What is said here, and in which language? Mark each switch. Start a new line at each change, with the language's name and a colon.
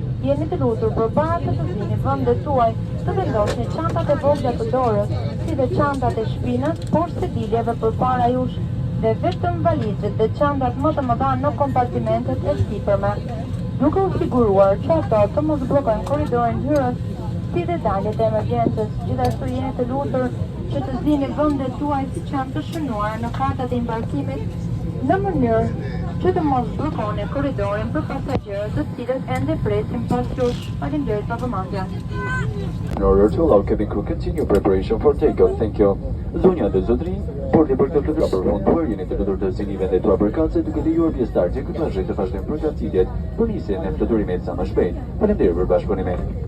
Albanian: Jeni të lutur përpara se të zini vendet tuaj të vendosni çantat e vogla të dorës, si dhe çantat e shpinës poshtë sediljeve përpara jush dhe vetëm valizhet dhe çantat më të mëdha në kompartimentet e sipërme, duke u siguruar që ato të mos bllokojnë korridorin hyrës, si dhe daljet e emergjencës. Gjithashtu jeni të lutur që të zini vendet tuaj si që janë të shënuara në kartat e embarkimit në mënyrë që të mos bllokoni korridorin për pasagerët të cilët ende presin pas jush. Faleminderit për vëmendjen.
English: In order to allow cabin crew continue preparation for takeoff, thank you.
Albanian: Zonja dhe zotrinj, bordi për këtë flutur përfunduar, jeni të lutur të zini vendet tuaja përkatëse duke lejuar pjesëtarët e ekipazhit të vazhdojnë përgatitjet për nisjen e fluturimit sa më shpejt. Faleminderit për bashkëpunimin.